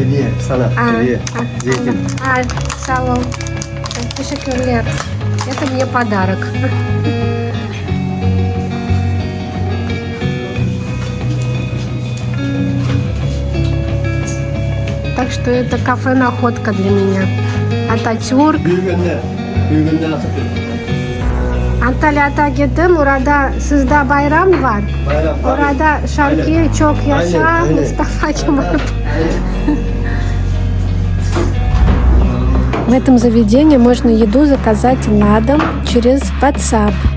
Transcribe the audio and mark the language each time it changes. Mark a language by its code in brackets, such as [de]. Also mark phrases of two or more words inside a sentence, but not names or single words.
[tr] Салон. Teşekkürler. [ru] Это мне подарок. Так что это кафе-находка для меня. Ататюрк. [tr] Antalya'da gittim. Orada sizde bayram var. Orada şarkı çok yaşa Mustafa Kemal. [ru] В этом заведении можно еду заказать на дом через WhatsApp.